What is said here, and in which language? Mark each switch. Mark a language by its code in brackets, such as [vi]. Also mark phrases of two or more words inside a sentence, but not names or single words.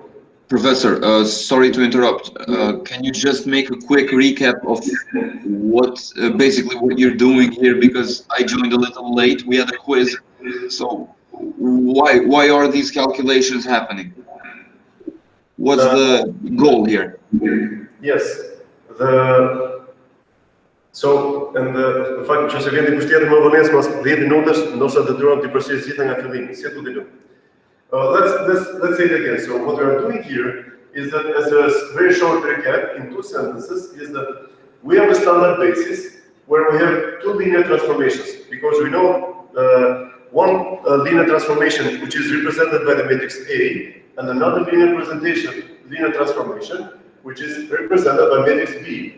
[en] Professor, sorry to interrupt. Can you just make a quick recap of what basically what you're doing here? Because I joined a little late. We had a quiz, so why are these calculations happening? What's the goal here? Yes, and the fact [sq] që se vjen dikush tjetër më vonë pas 10 minutash, ndoshta detyrohem të përsëris gjitha nga fillimi. Si e tutje. [en] Let's say it again. So what we are doing here is that, as a very short recap in 2 sentences, is that we have a standard basis where we have 2 linear transformations, because we know one linear transformation which is represented by the matrix A, and another linear transformation which is represented by matrix B.